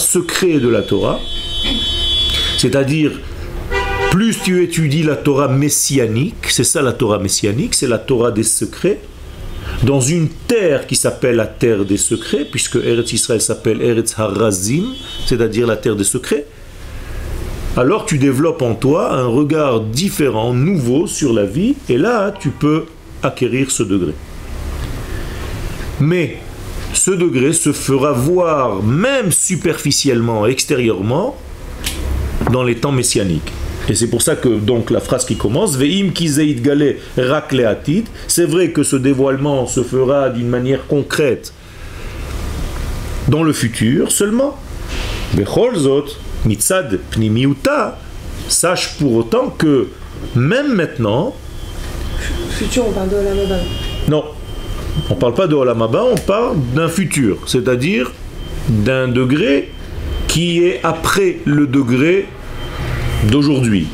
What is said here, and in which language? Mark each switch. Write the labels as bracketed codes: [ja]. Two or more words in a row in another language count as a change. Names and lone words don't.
[fr] secrets de la Torah, c'est-à-dire plus tu étudies la Torah messianique, c'est ça la Torah messianique, c'est la Torah des secrets, dans une terre qui s'appelle la terre des secrets, puisque Eretz Israël s'appelle [he] ארץ הרזים, [fr] c'est-à-dire la terre des secrets, alors tu développes en toi un regard différent, nouveau sur la vie, et là tu peux acquérir ce degré. Mais ce degré se fera voir même superficiellement, extérieurement, dans les temps messianiques. Et c'est pour ça que donc la phrase qui commence [he] ואם כי זה יגלה רק לעתיד, [fr] c'est vrai que ce dévoilement se fera d'une manière concrète dans le futur seulement. [he] בכל זאת מצד פנימיותה, [fr] sache pour autant que même maintenant, Futur, on parle de [he] עולם הבא. [fr] non, on ne parle pas de [he] עולם הבא, [fr] on parle d'un futur, c'est-à-dire d'un degré qui est après le degré d'aujourd'hui.